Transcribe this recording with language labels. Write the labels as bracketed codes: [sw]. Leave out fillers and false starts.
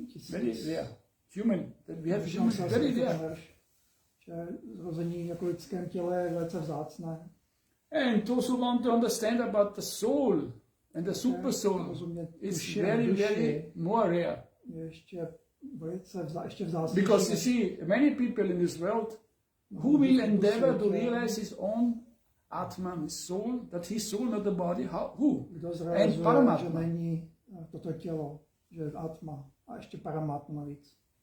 [en] Very rare. Human. We have humans very rare. [cs] Zrození jako lidském těle je velice vzácné. [en] And those who want to understand about the soul and the super soul is very, very more rare. [cs] Ještě vzácnější. [en] Because you see, many people in this world who will endeavor to realize his own Atma, his soul, that his soul, not the body, who? And Paramatma. [cs] Že není toto tělo, že je Atma a ještě Paramatma navíc.